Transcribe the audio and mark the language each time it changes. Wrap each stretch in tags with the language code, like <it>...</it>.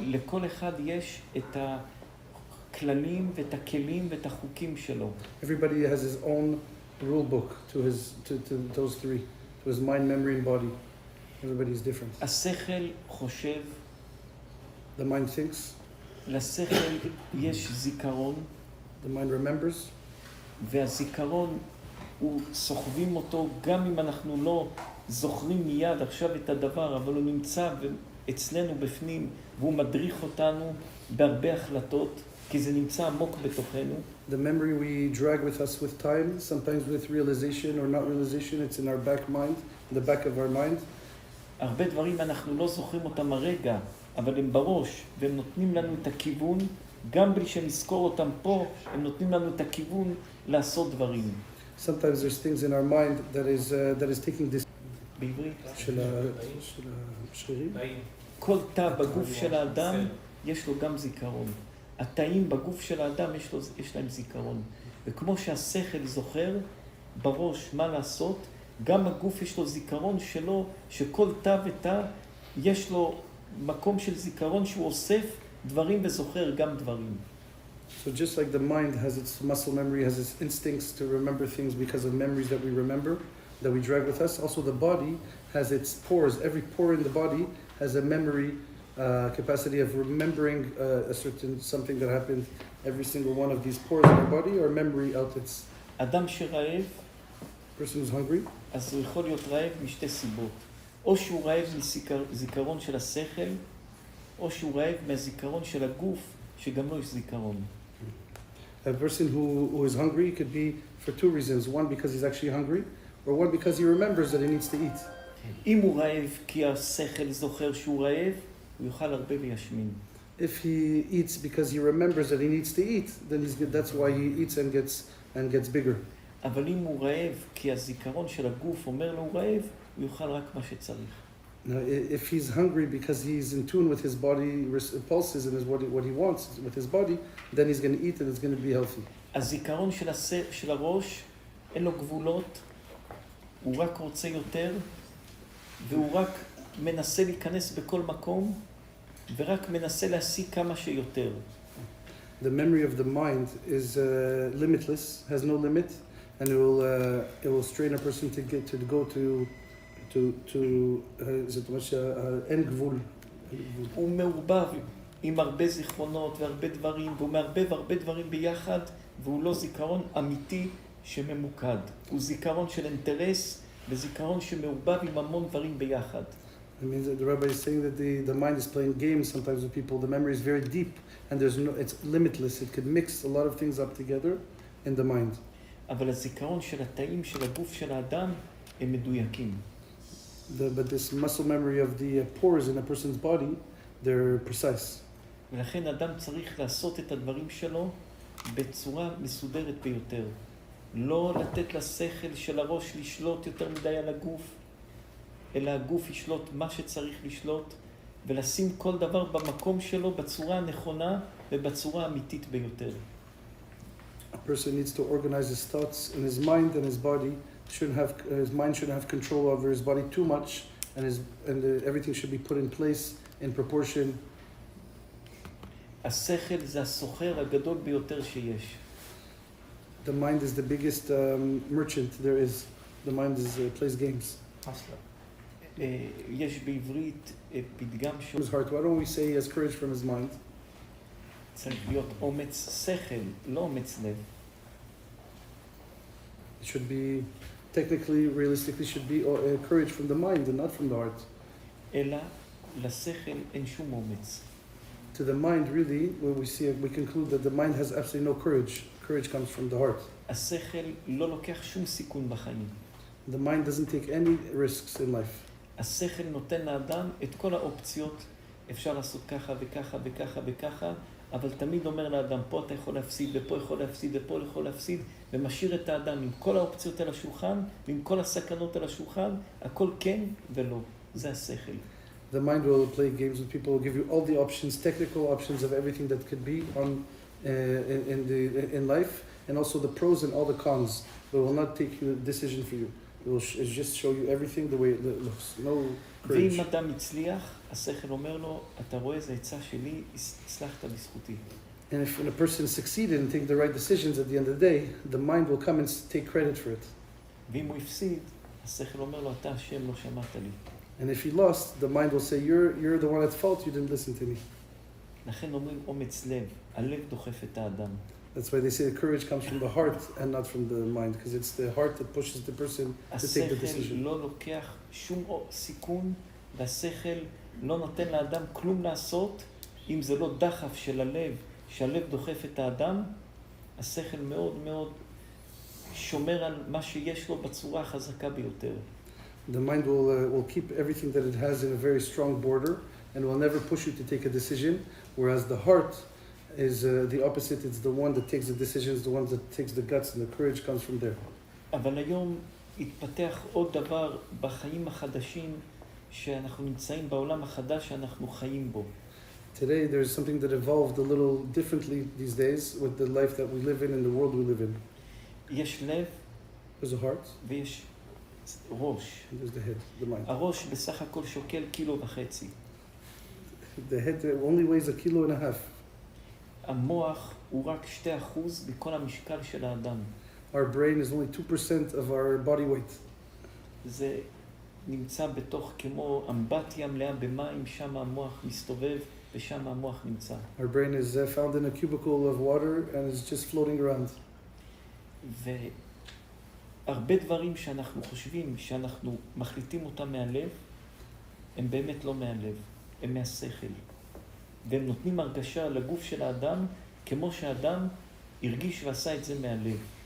<he>לכל אחד יש את הכללים ואת הכלים ואת החוקים שלו.</he> <en>Everybody has his own rule book to those three, to his mind, memory, and body. Everybody is different.</en> <he>השכל חושב,</he> <en>the mind thinks,</en> <he>לשכל יש זיכרון,</he> <en>the mind remembers,</en> <he>והזיכרון הוא סוחבים אותו גם אם אנחנו לא זוכרים מיד עכשיו את הדבר, אבל הוא נמצא אצלנו בפנים והוא מדריך אותנו בהרבה החלטות, כי זה נמצא עמוק בתוכנו.</he> <en>The memory we drag with us with time, sometimes with realization or not realization, it's in our back mind, in the back of our mind.</en> <he>הרבה דברים אנחנו לא זוכרים אותם הרגע, אבל הם בראש, והם נותנים לנו את הכיוון, גם בלי שנזכור אותם פה, הם נותנים לנו את הכיוון לעשות דברים.</he> <en>Sometimes there's things in our mind that is taking this.</en> <he>בעברית? של השרירים. כל תא בגוף של האדם יש לו גם זיכרון. התאים בגוף של האדם יש להם זיכרון. וכמו שהשכל זוכר בראש מה לעשות, גם הגוף יש לו זיכרון שלו, שכל תא ותא יש לו מקום של זיכרון שהוא אוסף דברים וזוכר גם דברים.</he> <en>So just like the mind has its muscle memory, has its instincts to remember things because of memories that we remember, that we drag with us, also the body has its pores. Every pore in the body has a memory capacity of remembering a certain something that happened. Every single one of these pores in our body are memory outlets.</en> <he>אדם שרעב,</he> <en>Person who's hungry,</en> <he>אז הוא יכול להיות רעב משתי סיבות. או שהוא רעב מזיכרון של השכל, או שהוא רעב מהזיכרון של הגוף, שגם לו יש זיכרון.</he> <en>a person who is hungry could be for two reasons. One, because he's actually hungry, or one, because he remembers that he needs to eat.</en> <he>אם הוא רעב כי השכל זוכר שהוא רעב, הוא יאכל הרבה וישמין.</he> <en>If he eats because he remembers that he needs to eat, then that's why he eats and gets bigger.</en> <he>אבל אם הוא רעב כי הזיכרון של הגוף אומר לו הוא רעב, הוא יאכל רק מה שצריך.</he> <en>Now, if he's hungry because he's in tune with his body pulses and what he wants with his body, then he's going to eat and it's going to be healthy.</en> <he>הזיכרון של הראש אין לו גבולות, הוא רק רוצה יותר, והוא רק מנסה להיכנס בכל מקום, ורק מנסה להשיג כמה שיותר.</he> <en>The memory of the mind is limitless, has no limit, and it will strain a person to go to</en> <he>זאת אומרת שאין גבול. הוא מעורבב עם הרבה זיכרונות והרבה דברים, והוא מערבב הרבה דברים ביחד, והוא לא זיכרון אמיתי שממוקד. הוא זיכרון של אינטרס וזיכרון שמעורבב עם המון דברים ביחד.</he> <en>It means that the rabbi is saying that the mind is playing games sometimes with people. The memory is very deep and it's limitless. It could mix a lot of things up together in the mind.</en> <he>אבל הזיכרון של התאים של הגוף של האדם הם מדויקים.</he> <en>But this muscle memory of the pores in a person's body, they're precise.</en> <he>ולכן אדם צריך לעשות את הדברים שלו בצורה מסודרת ביותר. לא לתת לשכל של הראש לשלוט יותר מדי על הגוף, אלא הגוף ישלוט מה שצריך לשלוט, ולשים כל דבר במקום שלו בצורה הנכונה ובצורה האמיתית ביותר.</he> <en>A person needs to organize his thoughts in his mind and his body. His mind shouldn't have control over his body too much, and everything should be put in place in proportion.</en> <he>השכל זה הסוחר הגדול ביותר שיש.</he> <en>The mind is the biggest merchant there is. The mind is plays games.</en> <he>יש בעברית פתגם</he> <en>From his heart. Why don't we say he has courage from his mind?</en> <he>שצריך להיות אומץ שכל, לא אומץ לב.</he> <en>It should be, technically, realistically, should be courage from the mind and not from the heart.</en> <he>אלא לשכל אין שום אומץ.</he> <en>To the mind, really, when we conclude that the mind has absolutely no courage. Courage comes from the heart.</en> <he>השכל לא לוקח שום סיכון בחיים.</he> <en>The mind doesn't take any risks in life.</en> <he>השכל נותן לאדם את כל האופציות, אפשר לעשות ככה וככה וככה וככה, אבל תמיד אומר לאדם, פה אתה יכול להפסיד, ופה יכול להפסיד, ופה יכול להפסיד, ומשאיר את האדם עם כל האופציות על השולחן, ועם כל הסכנות על השולחן, הכל כן ולא. זה השכל.</he> <en>The mind will play games with people, will give you all the options, technical options of everything that could be on in life, and also the pros and all the cons, but will not take a decision for you. It will just show you everything the way it looks. No courage.</en> <he>ואם אדם הצליח, השכל אומר לו, אתה רואה, זה עצה שלי, הצלחת בזכותי.</he> <en>And if when a person succeeded and take the right decisions at the end of the day, the mind will come and take credit for it.</en> <he>ואם הוא הפסיד, השכל אומר לו, אתה השם לא שמעת לי.</he> <en>And if he lost, the mind will say, you're the one at fault, you didn't listen to me.</en> <he>לכן אומרים אומץ לב, הלב דוחף את האדם.</he> <en>That's why they say the courage comes from the heart and not from the mind, because it's the heart that pushes the person to take the</en> <he>השכל</he> <en>decision.</en> <he>לא לוקח שום סיכון, והשכל לא נותן לאדם כלום לעשות, אם זה לא דחף של הלב, שהלב דוחף את האדם, השכל מאוד מאוד שומר על מה שיש לו בצורה החזקה ביותר.</he> <en>The mind will keep everything that it has in a very strong border and will never push you to take a decision, whereas the heart is the opposite. It's the one that takes the decisions, the one that takes the guts, and the courage comes from there.</en> <he>אבל היום התפתח עוד דבר בחיים החדשים שאנחנו נמצאים בעולם החדש שאנחנו חיים בו.</he> <en>Today there's something that evolved a little differently these days with the life that we live in and the world we live in.</en> <he>יש לב</he> <en>There's a heart</en> <he>ויש ראש.</he> <en>and there's the head, the mind.</en> <he>הראש בסך הכל שוקל 1.5 קילו.</he> <en>The head only weighs 1.5 kilos.</en> <he>המוח הוא רק 2% מכל המשקל של האדם.</he> <en>Our brain is only 2% of our body weight.</en> <he>זה נמצא בתוך כמו אמבטיה מלאה במים, שם המוח מסתובב ושם המוח נמצא.</he> <en>Our brain is found in a cubicle of water and is just floating around.</en> <he>והרבה דברים שאנחנו חושבים שאנחנו מחליטים אותם מהלב, הם באמת לא מהלב, הם מהשכל. והם נותנים הרגשה לגוף של האדם, כמו שהאדם הרגיש ועשה את זה מהלב.</he>